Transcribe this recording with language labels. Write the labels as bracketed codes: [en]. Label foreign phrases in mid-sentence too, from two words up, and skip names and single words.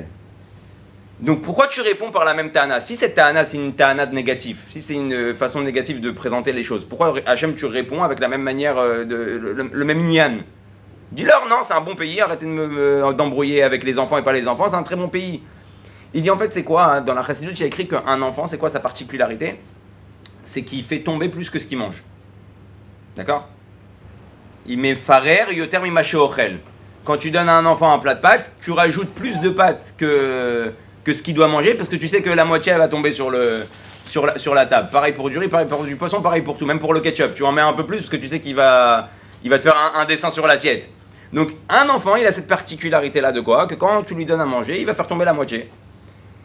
[fr] Donc pourquoi tu réponds par la même ta'ana? Si cette ta'ana c'est une ta'ana de négatif, si c'est une façon négative de présenter les choses, pourquoi Hachem tu réponds avec la même manière, le même nian? Dis-leur non, c'est un bon pays, arrêtez d'embrouiller avec les enfants et pas les enfants, c'est un très bon pays. Il dit en fait c'est quoi, hein, dans la Chassidut il y a écrit qu'un enfant c'est quoi sa particularité? C'est qu'il fait tomber plus que ce qu'il mange. D'accord? Il met farer [he] יותר ממה שאוכל. [fr] Quand tu donnes à un enfant un plat de pâtes, tu rajoutes plus de pâtes que ce qu'il doit manger parce que tu sais que la moitié elle va tomber sur la table. Pareil pour du riz, pareil pour du poisson, pareil pour tout, même pour le ketchup. Tu en mets un peu plus parce que tu sais qu'il va te faire un dessin sur l'assiette. Donc un enfant, il a cette particularité là de quoi? Que quand tu lui donnes à manger, il va faire tomber la moitié.